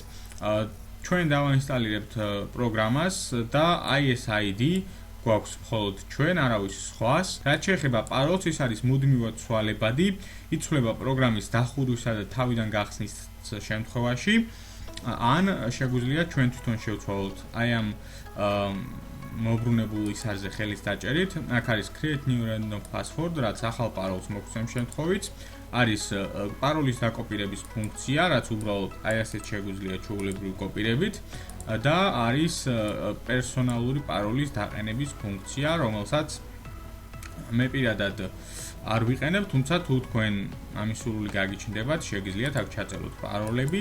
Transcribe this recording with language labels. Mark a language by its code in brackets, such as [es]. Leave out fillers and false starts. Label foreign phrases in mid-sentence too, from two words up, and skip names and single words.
[ka] ჩვენ დავაინსტალირებთ პროგრამას და ეს ID გვაქვს მხოლოდ ჩვენ, არავის სხვას. რაც შეეხება paroli-ს, ის არის მუდმივად ცვალებადი, იცვლება პროგრამის დახურვისა და თავიდან გახსნის შემთხვევაში, ან შეგვიძლია ჩვენ თვითონ შევცვალოთ აი ამ მოbrunebul ისარზე ხელის დაჭერით. [en] აქ არის create new random password, [ka] რაც ახალ paroli-ს მოგცემს შემთხვევით. არის paroli-ს დაკოპირების ფუნქცია, რაც უბრალოდ აი ასეთ შეგვიძლია ჩვეულებრივი კოპირებით და არის პერსონალური paroli-ს დაყენების ფუნქცია, რომელსაც მე პირადად არ ვიყენებ, თუმცა თუ თქვენ ამის სურვილი გაგიჩნდებათ, შეგიძლიათ აქ ჩაწეროთ paroli-ები.